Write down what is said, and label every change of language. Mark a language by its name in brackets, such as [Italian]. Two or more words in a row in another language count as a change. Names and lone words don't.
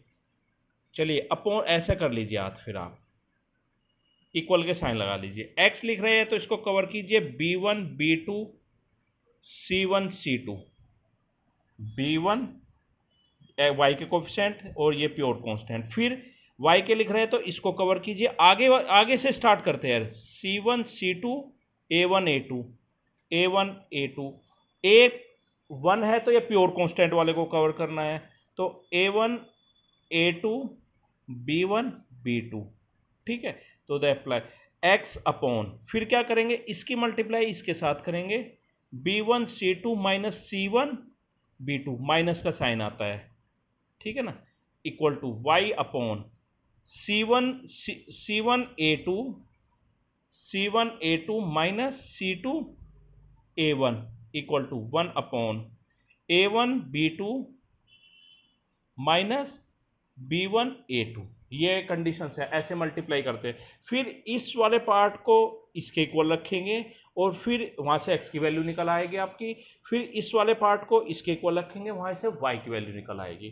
[Hindi] चलिए, अपॉन ऐसा कर लीजिए हाथ, फिर आप इक्वल के साइन लगा लीजिए। x लिख रहे हैं तो इसको कवर कीजिए b1 b2 c1 c2, b1 y के कोफिशिएंट और ये [English] pure constant. [Hindi] फिर y के लिख रहे हैं तो इसको कवर कीजिए। आगे आगे से स्टार्ट करते हैं। c1 c2 a1 a2 a1 a2, a1 है तो ये [English] pure constant [Hindi] वाले को कवर करना है, तो a1 a2 b1 b2। ठीक है, तो द अप्लाई x अपॉन, फिर क्या करेंगे, इसकी मल्टीप्लाई इसके साथ करेंगे, b1 c2 माइनस c1 b2, माइनस का साइन आता है। ठीक है ना, [English] equal to [Hindi] y अपॉन c1 a2 माइनस c2 a1 [English] equal to [Hindi] 1 अपॉन a1 b2 माइनस b1 a2। ये कंडीशंस है, ऐसे मल्टीप्लाई करते हैं। फिर इस वाले पार्ट को इसके इक्वल रखेंगे और फिर वहाँ से x की वैल्यू निकल आएगी आपकी। फिर इस वाले पार्ट को इसके इक्वल रखेंगे, वहाँ से y की वैल्यू निकल आएगी।